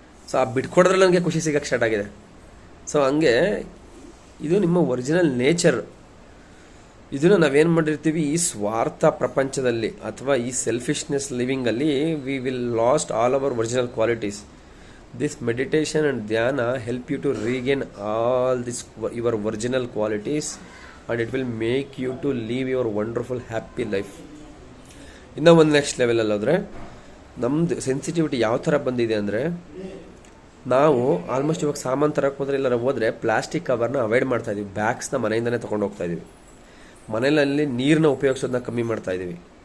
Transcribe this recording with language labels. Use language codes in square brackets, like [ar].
[kn] So ಆ ಬಿಟ್ಕೊಡಿದ್ರೆ ನನಗೆ ಖುಷಿ ಸಿಗೋಕ್ಕೆ ಸ್ಟಾರ್ಟ್ ಆಗಿದೆ. ಸೊ ಹಂಗೆ ಇದು ನಿಮ್ಮ ಒರಿಜಿನಲ್ ನೇಚರ್. ಇದನ್ನು ನಾವೇನು ಮಾಡಿರ್ತೀವಿ, ಈ ಸ್ವಾರ್ಥ ಪ್ರಪಂಚದಲ್ಲಿ ಅಥವಾ ಈ selfishness ಲಿವಿಂಗಲ್ಲಿ [en] We will lost all our original qualities. This meditation and dhyana help you to regain all this your original qualities, and it will make you to live your wonderful happy life. [kn] ಇನ್ನೂ ಒಂದು next ಲೆವೆಲಲ್ಲಿ ಹೋದರೆ ನಮ್ಮದು sensitivity ಯಾವ ಥರ ಬಂದಿದೆ ಅಂದರೆ, ನಾವು ಆಲ್ಮೋಸ್ಟ್ ಇವಾಗ ಸಾಮಾನು ತರಕ್ಕೆ ಹೋದರೆ ಎಲ್ಲರ ಹೋದರೆ ಪ್ಲಾಸ್ಟಿಕ್ ಕವರ್ನ ಅವಾಯ್ಡ್ ಮಾಡ್ತಾ ಇದೀವಿ. ಬ್ಯಾಗ್ಸ್ನ ಮನೆಯಿಂದನೇ ತೊಗೊಂಡು ಹೋಗ್ತಾ ಇದ್ದೀವಿ. ಮನೆಯಲ್ಲಿ ನೀರನ್ನ ಉಪಯೋಗಿಸೋದನ್ನ ಕಮ್ಮಿ ಮಾಡ್ತಾ ಇದ್ದೀವಿ.